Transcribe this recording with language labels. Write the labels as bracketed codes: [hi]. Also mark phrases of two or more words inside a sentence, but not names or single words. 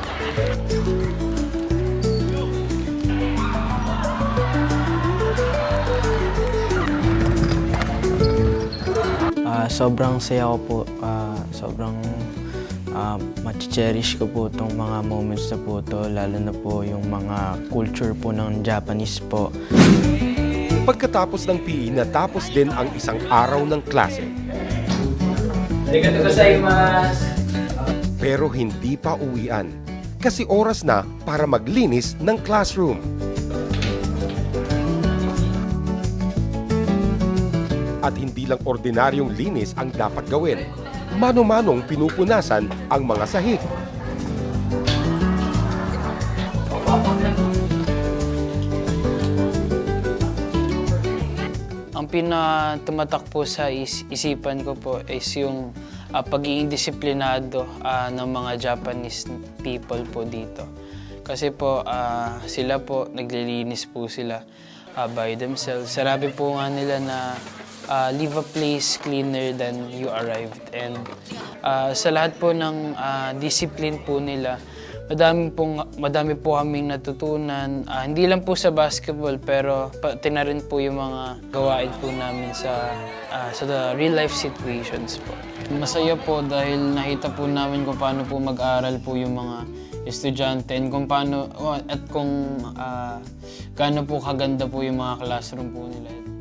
[tl] Sobrang saya ko po, sobrang [en] cherish ko po itong mga moments [tl] na po ito, lalo na po yung mga culture po ng Japanese po. Pagkatapos ng PE, natapos din ang isang araw ng klase. [ja] Arigatou gozaimasu. [tl] Pero hindi pa uwian, kasi oras na para maglinis ng classroom. At hindi lang ordinaryong linis ang dapat gawin. Mano-manong pinupunasan ang mga sahig. Ang pinatumatak po sa isipan ko po is yung pagiging disiplinado ng mga [en] Japanese people [tl] po dito. Kasi po sila po naglilinis po sila [en] by themselves. [tl] Sarabi po nga nila na [en] leave a place cleaner than you arrived. [tl] And sa lahat po ng discipline po nila, madami po kaming natutunan. Hindi lang po sa basketball, pero pati na rin po yung mga gawain po namin sa [en] real life situations [tl] po. Masaya po dahil nakita po namin kung paano po mag-aral po yung mga estudyante and kung paano at kung gaano po kaganda po yung mga classroom po nila.